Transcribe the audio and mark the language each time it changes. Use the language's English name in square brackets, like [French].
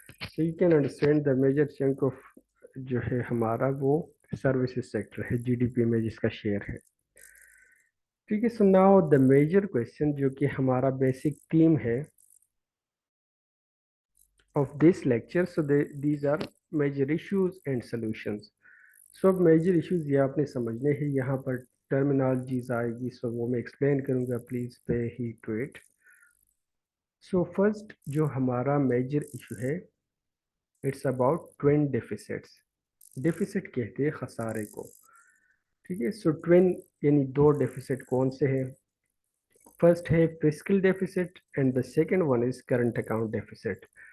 [English] so you can understand the major chunk of [Urdu] جو ہے ہمارا وہ سروسز سیکٹر ہے جی ڈی پی میں جس کا شیئر ہے. ٹھیک ہے, [English] so now the major question [Urdu] جو کہ ہمارا بیسک تھیم ہے [English] of this lecture. So these are major issues and solutions. [Urdu] So اب میجر ایشوز یہ آپ نے سمجھنے ہیں, یہاں پر ٹرمینالوجیز آئے گی, سو وہ میں ایکسپلین کروں گا, [English] Please pay heed to it. [Urdu] So first جو ہمارا میجر ایشو ہے [English] It's about twin deficits. [Urdu] Deficits کہتے ہیں خسارے کو. ٹھیک ہے, سو ٹوین یعنی 2 ڈیفیسٹ کون سے ہیں؟ فرسٹ ہے fiscal deficit [English] And the second one is current account deficit.